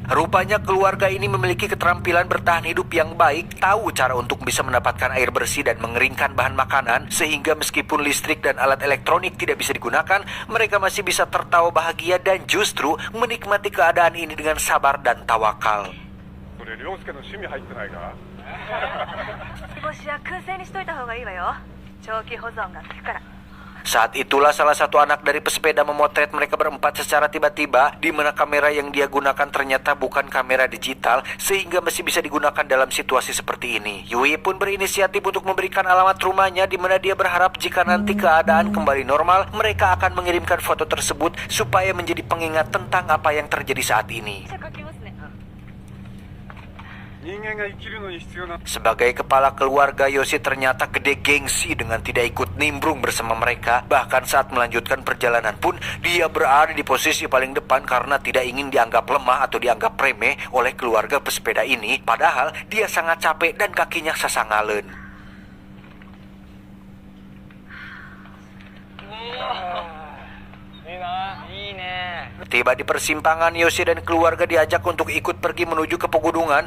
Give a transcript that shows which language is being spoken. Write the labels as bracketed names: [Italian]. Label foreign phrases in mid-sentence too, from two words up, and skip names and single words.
[Indonesian] Rupanya keluarga ini memiliki keterampilan bertahan hidup yang baik, tahu cara untuk bisa mendapatkan air bersih dan mengeringkan bahan makanan, sehingga meskipun listrik dan alat elektronik tidak bisa digunakan, mereka masih bisa tertawa bahagia dan justru menikmati keadaan ini dengan sabar dan tawakal. [Japanese] 涼介の趣味入ってないか煮干しは燻製にしといた方がいいわよ。長期保存が効くから。 [Indonesian] Saat itulah salah satu anak dari pesepeda memotret mereka berempat secara tiba-tiba, di mana kamera yang dia gunakan ternyata bukan kamera digital, sehingga masih bisa digunakan dalam situasi seperti ini. Yui pun berinisiatif untuk memberikan alamat rumahnya, di mana dia berharap jika nanti keadaan kembali normal, mereka akan mengirimkan foto tersebut supaya menjadi pengingat tentang apa yang terjadi saat ini. [Japanese] 人間が生きるのに必要な [Indonesian] Sebagai kepala keluarga, Yoshi ternyata gede gengsi dengan tidak ikut nimbrung bersama mereka. Bahkan saat melanjutkan perjalanan pun, dia berada di posisi paling depan karena tidak ingin dianggap lemah atau dianggap remeh oleh keluarga pesepeda ini. Padahal dia sangat capek dan kakinya sasangalen. Tiba di persimpangan, Yoshi dan keluarga diajak untuk ikut pergi menuju ke pegunungan.